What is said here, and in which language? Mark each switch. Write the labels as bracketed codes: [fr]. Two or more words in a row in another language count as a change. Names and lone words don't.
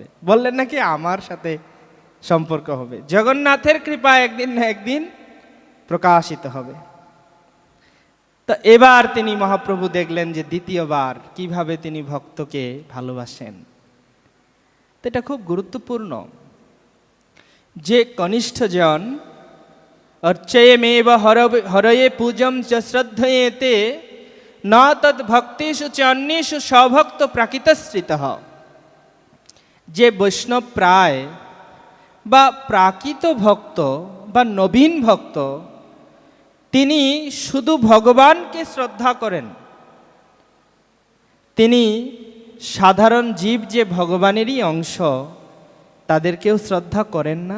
[bn] বললেন নাকি আমার সাথে সম্পর্ক হবে, জগন্নাথের কৃপা একদিন না একদিন প্রকাশিত হবে। তো এবার তিনি মহাপ্রভু দেখলেন যে দ্বিতীয়বার কিভাবে তিনি ভক্তকে ভালোবাসেন। তো এটা খুব গুরুত্বপূর্ণ যে কনিষ্ঠজন [sa] অর্চয়েমেব হরয়ে পূজম চ শ্রদ্ধয়েতে ন তদ ভক্তেষু চ অন্যেষু সভক্ত প্রাকৃতশ্রিতঃ। [bn] যে বৈষ্ণব প্রায় বা প্রাকৃত ভক্ত বা নবীন ভক্ত, তিনি শুধু ভগবানকে শ্রদ্ধা করেন, তিনি সাধারণ জীব যে ভগবানেরই অংশ তাদেরকেও শ্রদ্ধা করেন না।